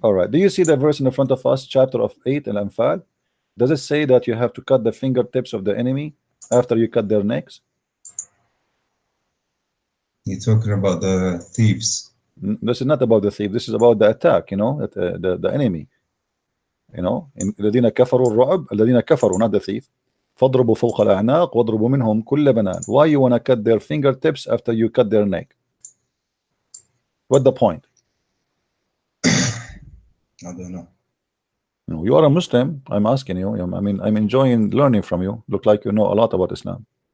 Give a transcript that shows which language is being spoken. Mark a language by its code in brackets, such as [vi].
[en] All right. Do you see the verse in the front of us, chapter of 8 Al-Anfal? Does it say that you have to cut the fingertips of the enemy after you cut their necks? You're talking about the thieves. This is not about the thief. This is about the attack. You know, the enemy. You know, [ar] الذين كفروا الرعب الذين كفروا, [en] not the thief. [ar] فاضربوا فوق الأعناق واضربوا منهم كل بنان. [en] Why you wanna cut their fingertips after you cut their neck? What the point? I don't know. No, you are a Muslim. I'm asking you. I mean, I'm enjoying learning from you. Look like you know a lot about Islam.